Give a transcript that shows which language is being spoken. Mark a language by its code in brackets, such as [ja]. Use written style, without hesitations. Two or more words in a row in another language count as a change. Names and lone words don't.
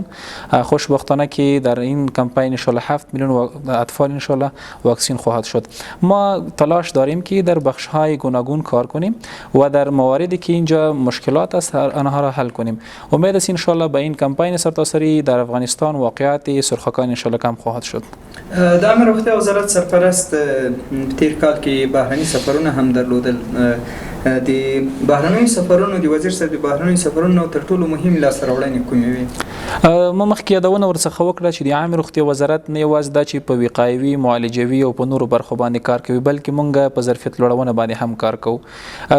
[fa] خوشبختانه که در این کمپین [ar] ان شاء الله [fa] 7 میلیون اطفال [ar] ان شاء الله [fa] واکسین خواهد شد. ما تلاش داریم که در بخش های گوناگون کار کنیم و در مواردی که اینجا مشکلات است آنها را حل کنیم. امید است [ar] ان شاء الله [fa] با این کمپین سرتاسری در افغانستان واقعات سرخکان [ar] ان شاء الله [fa] کم خواهد شد. [ps] در روغتیا وزارت سرپرست تیر کال که بهرنی بهرني سفرونه هم درلودل. د بهرنیو سفرونو د وزیر صاحب د بهرنیو سفرونو تر ټولو مهم لاسته راوړنې کومې وي؟ ما مخکې یادونه ورڅخه وکړه چې د عامه روغتیا وزارت نه یوازې دا چې په وقایوي معالجوي او په نورو برخو باندې کار کوي بلکې مونږ په ظرفیت لوړونه باندې هم کار کوو.